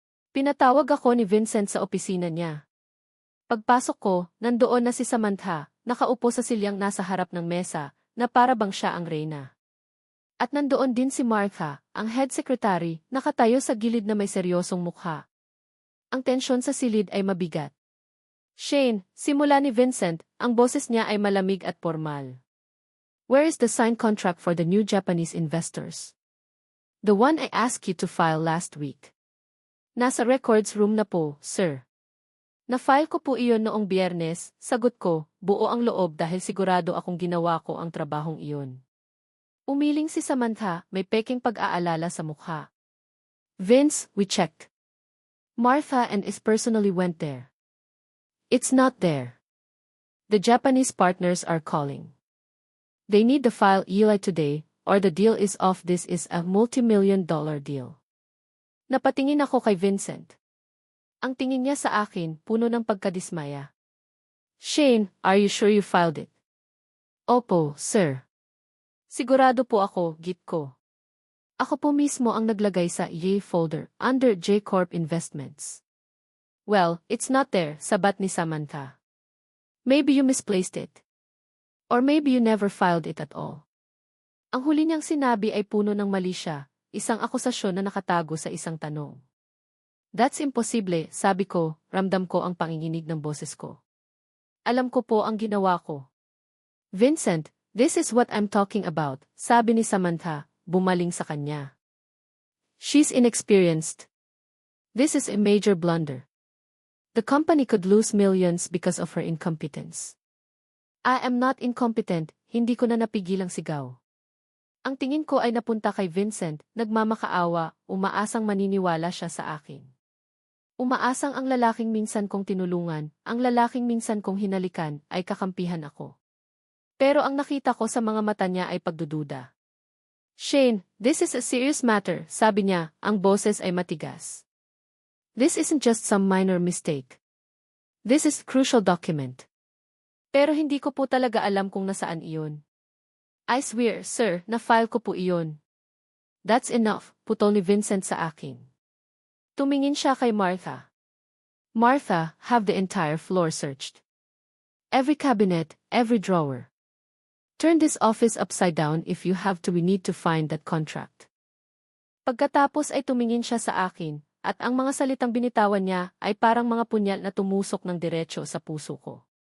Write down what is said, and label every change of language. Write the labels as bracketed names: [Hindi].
[Filipino] Pinatawag ako ni Vincent sa opisina niya. Pagpasok ko, nandoon na si Samantha, nakaupo sa silyang nasa harap ng mesa, na para bang siya ang reyna. At nandoon din si Martha, ang head secretary, nakatayo sa gilid na may seryosong mukha. Ang tensyon sa silid ay mabigat. Shane, simula ni Vincent, ang boses niya ay malamig at formal. [English] Where is the signed contract for the new Japanese investors? The one I asked you to file last week. [Filipino] Nasa records room na po, sir. Na-file ko po iyon noong Biyernes, sagot ko, buo ang loob dahil sigurado akong ginawa ko ang trabahong iyon. Umiling si Samantha, may peking pag-aalala sa mukha. [English] Vince, we checked. Martha and is personally went there. It's not there. The Japanese partners are calling. They need the file Eli today, or the deal is off. This is a multi-million-dollar deal. [Filipino] Napatingin ako kay Vincent. Ang tingin niya sa akin, puno ng pagkadismaya. [English] Shane, are you sure you filed it? [Filipino] Opo, sir. Sigurado po ako, git ko. Ako po mismo ang naglagay sa EA folder, [English] under J Corp Investments. Well, it's not there, [Filipino] sabat ni Samantha. [English] Maybe you misplaced it. Or maybe you never filed it at all. [Filipino] Ang huli niyang sinabi ay puno ng mali siya, isang akusasyon na nakatago sa isang tanong. [English] That's imposible, [Filipino] sabi ko, ramdam ko ang panginginig ng boses ko. Alam ko po ang ginawa ko. Vincent, [English] this is what I'm talking about, [Filipino] sabi ni Samantha, bumaling sa kanya. [English] She's inexperienced. This is a major blunder. The company could lose millions because of her incompetence. I am not incompetent, [Filipino] hindi ko na napigilang sigaw. Ang tingin ko ay napunta kay Vincent, nagmamakaawa, umaasang maniniwala siya sa akin. Umaasang ang lalaking minsan kong tinulungan, ang lalaking minsan kong hinalikan, ay kakampihan ako. Pero ang nakita ko sa mga mata niya ay pagdududa. Shane, [English] this is a serious matter, [Filipino] sabi niya, ang boses ay matigas. [English] This isn't just some minor mistake. This is a crucial document. [Filipino] Pero hindi ko po talaga alam kung nasaan iyon. [English] I swear, sir, [Filipino] na-file ko po iyon. [English] That's enough, [Filipino] putol ni Vincent sa akin. Tumingin siya kay Martha. [English] Martha, have the entire floor searched. Every cabinet, every drawer. Turn this office upside down if you have to. We need to find that contract. [Filipino] Pagkatapos ay tumingin siya sa akin, at ang mga salitang binitawan niya ay parang mga punyal na tumusok ng diretso sa puso ko.